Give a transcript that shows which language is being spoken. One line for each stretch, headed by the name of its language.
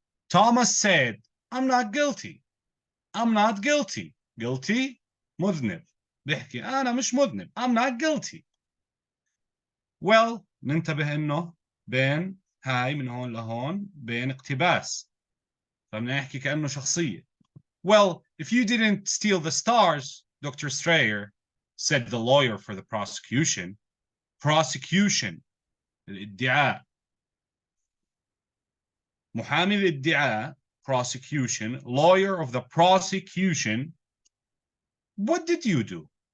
English: Thomas said, I'm not guilty. I'm not guilty.
Arabic: Guilty, مذنب. بيحكي أنا مش مذنب.
English: I'm not guilty.
Arabic: Well, ننتبه إنه بين هاي من هون لهون بين اقتباس. فبدنا نحكي كأنه شخصية.
English: Well, if you didn't steal the stars, Dr. Strayer, said the lawyer for the prosecution.
Arabic: Prosecution, الادعاء. محامي الادعاء,
English: prosecution, lawyer of the prosecution. What did you do?